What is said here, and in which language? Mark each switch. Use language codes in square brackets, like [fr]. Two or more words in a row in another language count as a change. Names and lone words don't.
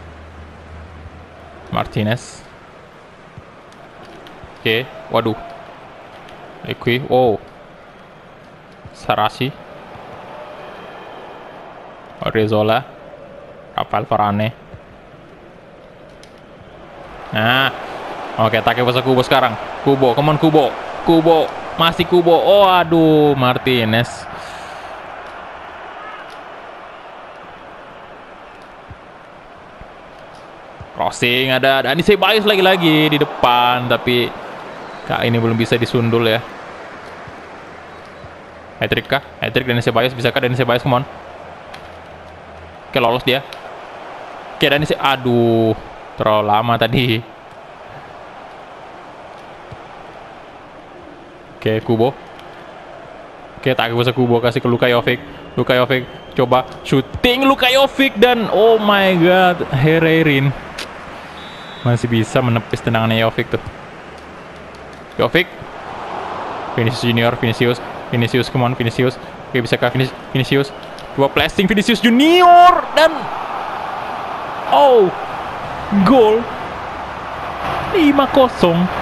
[id] Martinez. Oke, waduh. Equi, wow. Sarasi. Odriozola. Rafael Varane. Nah. Oke, take pasang Kubo sekarang. Kubo, [en] come on [id] Kubo. Masih Kubo. Oh, aduh, Martinez. Crossing, ada Dani Ceballos lagi di depan, tapi ini belum bisa disundul ya. Hat-trick kah? Hat-trick Dani Ceballos, bisakah Dani Ceballos? [en] Come on. [id] Oke, lolos dia. Oke, aduh, terlalu lama tadi. Oke, Kubo. Oke, tak bisa Kubo, kasih ke Luka Jovic. Coba shooting Luka Jovic dan [en] oh my god, [id] Hererin masih bisa menepis tendangannya Jovic tuh. [en] Vinicius, come on Vinicius. [id] Oke, bisakah Vinicius? Dua placing Vinicius Junior dan oh, gol 5-0.